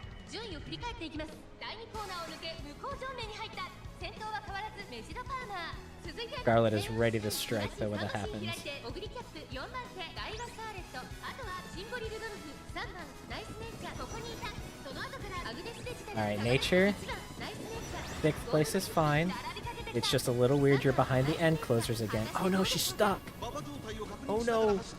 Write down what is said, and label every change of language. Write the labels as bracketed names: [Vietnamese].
[Japanese] 順位を振り返っていきます第2コーナーを抜け向こう正面に入った先頭は変わらずメジロパーマー続いて [English] Scarlet is ready to strike though when it happens. [Japanese] オグリキャップ4番手ダイワスカーレットあとはシンボリルドルフ3番ナイスネイチャーここにいたその後からアグネスデジタル [English] Alright, Nature. 6th place is fine. It's just a little weird you're behind the end closers again. Oh no, she's stuck! Oh no!